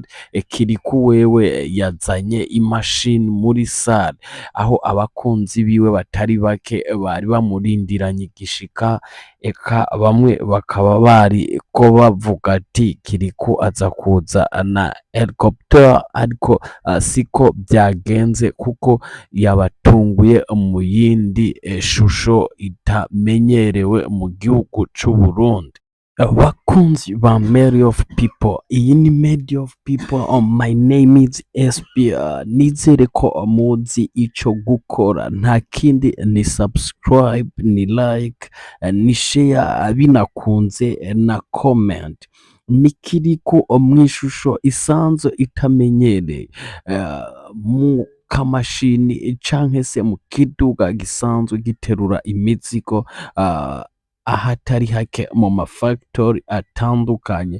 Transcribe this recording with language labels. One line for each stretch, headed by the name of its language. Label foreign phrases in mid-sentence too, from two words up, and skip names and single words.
Rundi: Kiriku wewe yazanye imashini muri sare, aho abakunzi biwe batari bake bari bamurindiranye igishika, eka bamwe bakaba bari ko bavuga ati Kiriku aza kuza na helicopter, ariko siko byagenze kuko yabatunguye mu yindi shusho itamenyerewe mu gihugu c'Uburundi. Bakunzi ba Made of People, iyi ni Made of People.
English: My name is SP.
Rundi: Nizere ko muzi ico gukora, nta kindi ni subscribe, ni like, ni share, binakunze na comment. Nikiriku mw'ishusho isanzwe itamenyereye, mu kamashini canke se mu kiduga gisanzwe giterura imizigo ahatari hake mu mafactory atandukanye.